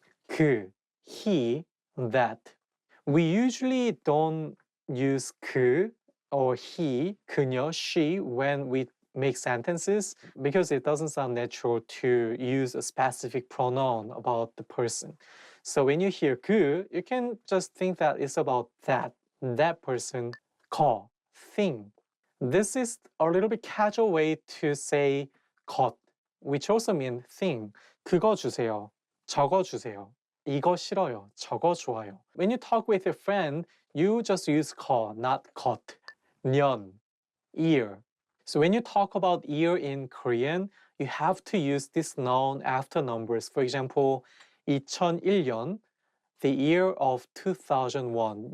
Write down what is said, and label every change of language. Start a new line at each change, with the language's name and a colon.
English: 그, he, that. We usually don't use 그 or he, 그녀, she when we make sentences because it doesn't sound natural to use a specific pronoun about the person. So when you hear 그, you can just think that it's about that person, 거, thing. This is a little bit casual way to say 것, which also means thing.
Korean: 그거 주세요, 저거 주세요, 이거 싫어요, 저거 좋아요.
English: When you talk with your friend, you just use 거, not 것. 년, ear. So when you talk about ear in Korean, you have to use this noun after numbers. For example, 2001년, the year of 2001.